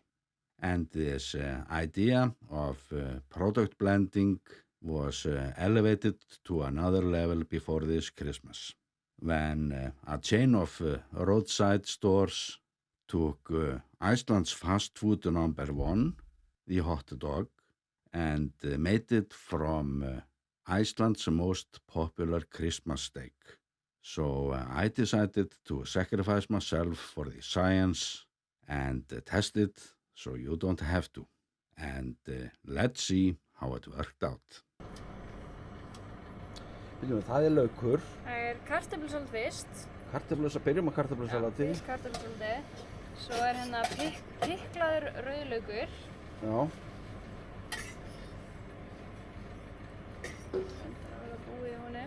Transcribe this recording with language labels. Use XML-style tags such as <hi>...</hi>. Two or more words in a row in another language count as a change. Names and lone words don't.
<en>And this idea of product blending was elevated to another level before this Christmas, when a chain of roadside stores took Iceland's fast food number one, the hot dog, and made it from Iceland's most popular Christmas steak. So I decided to sacrifice myself for the science and test it so you don't have to. And let's see how it worked out.</en> <is>Það laukur, Það kartöflusalat fyrst. byrjum á kartöflusalati. Fyrst kartöflusalati. Svo hérna piklaður rauðlaukur. Já. Það var búið í honum.</is>